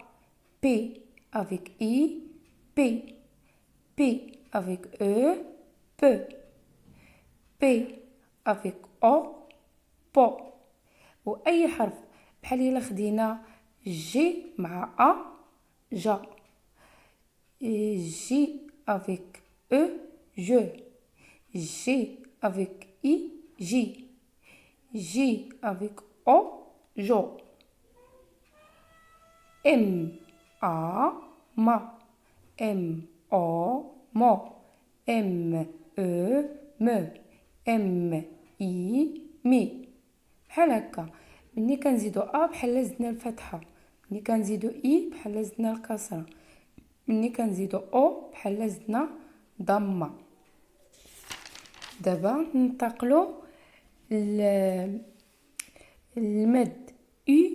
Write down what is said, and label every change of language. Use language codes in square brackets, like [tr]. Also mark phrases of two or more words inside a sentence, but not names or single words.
[fr] B avec I B avec O bo. B avec O bo. [ar] واي حرف بحال الا خدينا جي مع ا جا، [fr] G avec E, je. G avec I, J. J avec O, jo. M, A, ma. M, O, mo. M, E, me. M, I, mi. [ar] بحال هكا. ملي كنزيدو ا بحال زدنا الفتحه، ملي كنزيدو اي بحال زدنا الكسره، ملي كنزيدو او بحال زدنا ضمه. دابا ننتقلوا المد او.